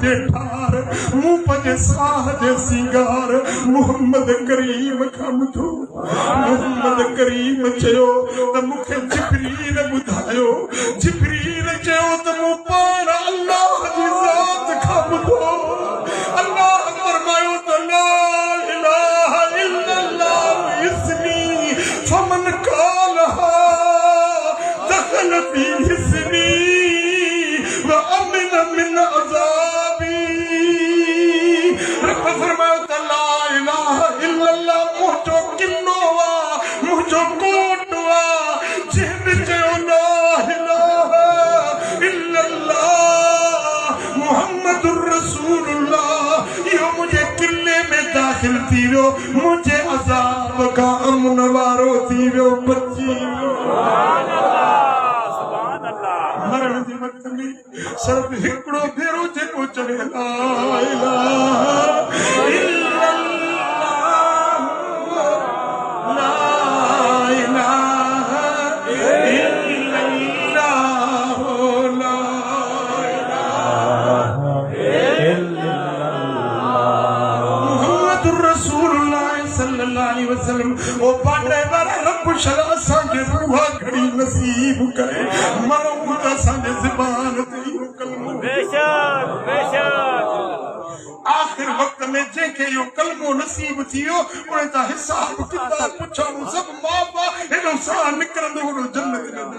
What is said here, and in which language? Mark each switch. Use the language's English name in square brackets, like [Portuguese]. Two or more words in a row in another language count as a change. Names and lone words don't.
[Sindhi] जे ठार मूं पंहिंजे साह जे सिंगार मोहम्मद करीम खां ॿुधो मोहम्मद करीम चयो त मूंखे जिब्रील ॿुधायो जिब्रील चयो त मूं पाण अल्लाह जी ज़ात खां ॿुधो अल्लाह फरमायो त [Arabic] لا إله إلا الله اسمي فمن قالها دخل في حصني وأمن من عذابي [Sindhi] रब फरमायो त [Arabic] لا إله إلا الله [Sindhi] मुंहिंजो किनो आ मुंहिंजो कोट आ जंहिं चयो [Arabic] لا إله إلا الله محمد رسول الله [Sindhi] इहो मुंहिंजे किले में दाख़िल थी वियो मुंहिंजे अज़ाब खां अमन वारो थी वियो बची मरण जे वक़्त में सिर्फ़ हिकिड़ो भेरो जेको चवे [Arabic] لا إله إلا الله لا إله إلا الله لا [Sindhi] वसल्लम ओ पाड़े वाला रब शला असांखे रूहा घड़ी नसीब करे मरो त असांजे ज़बान ते कलमो बेशक बेशक आखिर वक्त में जंहिंखे इहो कलमो नसीब थी वियो उन तां हिसाब किताब पुछणो सभु माफ़ आहे हेॾो साह निकिरंदो होॾो जन्नत